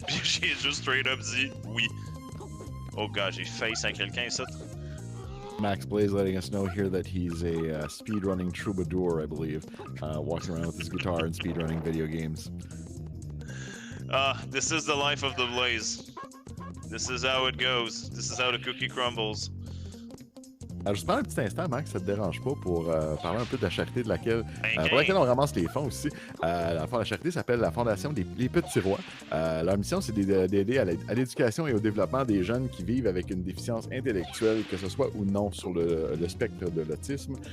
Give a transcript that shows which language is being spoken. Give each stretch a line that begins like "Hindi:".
French: Puis j'ai juste
English: straight up
French: dit oui.
English: Oh god,
French: j'ai face à quelqu'un ici.
English: MaxBlaze letting us know here that he's a speedrunning troubadour, I believe, walking around with his guitar and speedrunning video games. This is the life of the Blaze. This is how it goes. This is how the cookie crumbles.
French: Alors, juste prends un petit instant, Max, ça te dérange pas, pour parler un peu de la charité pour laquelle on ramasse les fonds aussi. La charité s'appelle la Fondation des Petits Rois. Leur mission, c'est d'aider à l'éducation et au développement des jeunes qui vivent avec une déficience intellectuelle, que ce soit ou non sur le spectre de l'autisme.